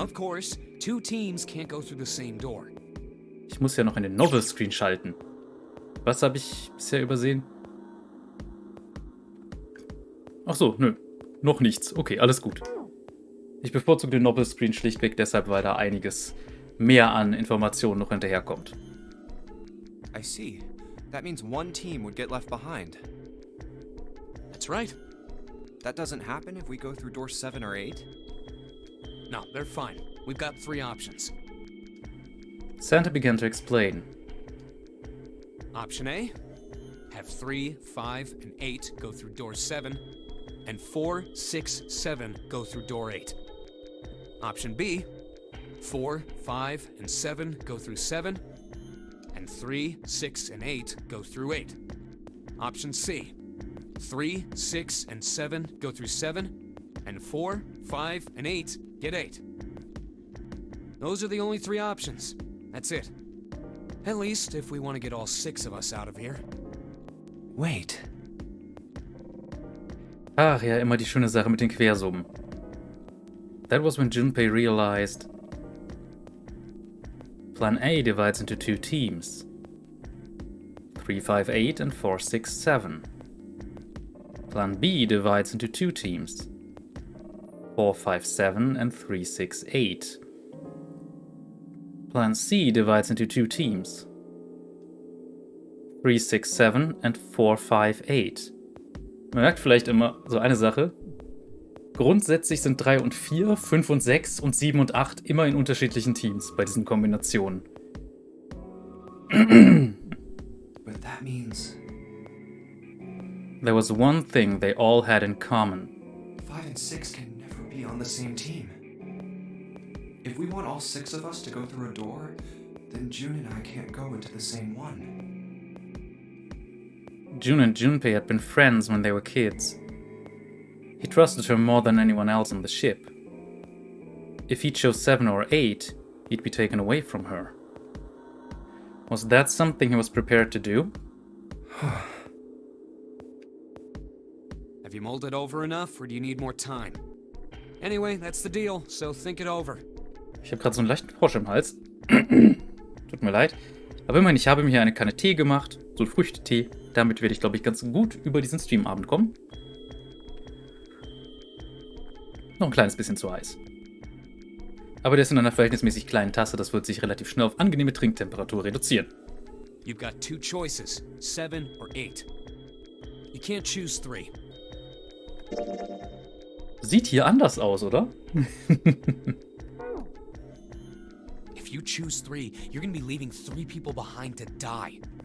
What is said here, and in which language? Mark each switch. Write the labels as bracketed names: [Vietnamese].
[English] Of course, 2 teams can't go through the same door. [German] Ich muss ja noch in den Novel Screen schalten. Was habe ich bisher übersehen? Ach so, nö. Noch nichts. Okay, alles gut. Ich bevorzuge den Novel Screen schlichtweg deshalb, weil da einiges mehr an Informationen noch hinterherkommt. [English] I see. That means one team would get left behind. That's right. That doesn't happen if we go through door 7 or 8? No, they're fine. We've got 3 options. Santa began to explain. Option A, have 3, 5, and 8 go through door 7, and 4, 6, 7 go through door 8. Option B, 4, 5, and 7 go through 7, and 3, 6, and 8 go through 8. Option C, 3, 6, and 7 go through 7, and 4, 5, and 8 get 8. Those are the only 3 options. That's it. At least if we want to get all 6 of us out of here. Wait. [German] Ach ja, immer die schöne Sache mit den Quersummen. [English] That was when Junpei realized... Plan A divides into 2 teams. 3, 5, 8 and 4, 6, 7. Plan B divides into 2 teams. 4, 5, 7 and 3, 6, 8. Plan C divides into 2 teams. 3, 6, 7 and 4, 5, 8. [German] Man merkt vielleicht immer so eine Sache. Grundsätzlich sind 3 und 4, 5 und 6 und 7 und 8 immer in unterschiedlichen Teams bei diesen Kombinationen. [English] But that means... There was one thing they all had in common. 5 and 6 can never be on the same team. If we want all 6 of us to go through a door, then June and I can't go into the same one. June and Junpei had been friends when they were kids. He trusted her more than anyone else on the ship. If he chose 7 or 8, he'd be taken away from her. Was that something he was prepared to do? Have you mulled it over enough, or do you need more time? Anyway, that's the deal, so think it over. [German] Ich habe gerade so einen leichten Frosch im Hals. Tut mir leid. Aber immerhin, ich habe mir hier eine Kanne Tee gemacht. So einen Früchtetee. Damit werde ich, glaube ich, ganz gut über diesen Streamabend kommen. Noch ein kleines bisschen zu heiß. Aber der ist in einer verhältnismäßig kleinen Tasse. Das wird sich relativ schnell auf angenehme Trinktemperatur reduzieren. [English] You've got 2 choices, 7 or 8. You can't choose 3. [German] Sieht hier anders aus, oder? [English] If you choose 3, you're gonna be leaving 3 people behind to die.